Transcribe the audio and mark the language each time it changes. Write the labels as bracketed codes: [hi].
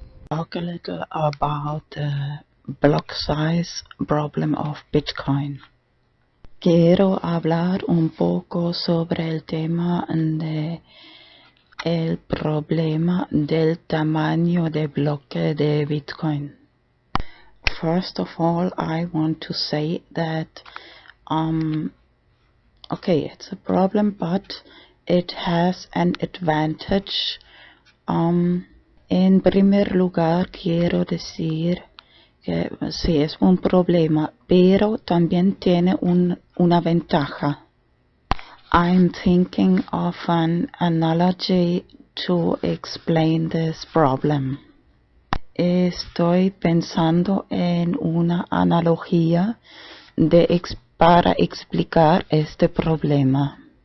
[en] Talk a little about the block size problem of Bitcoin. [es] Quiero hablar un poco sobre el tema de el problema del tamaño de bloque de Bitcoin. [en] First of all, I want to say that okay, it's a problem, but it has an advantage. [es] En primer lugar, quiero decir que sí es un problema, pero también tiene una ventaja. [en] I'm thinking of an analogy to explain this problem. [es] Estoy pensando en una analogía para explicar este problema.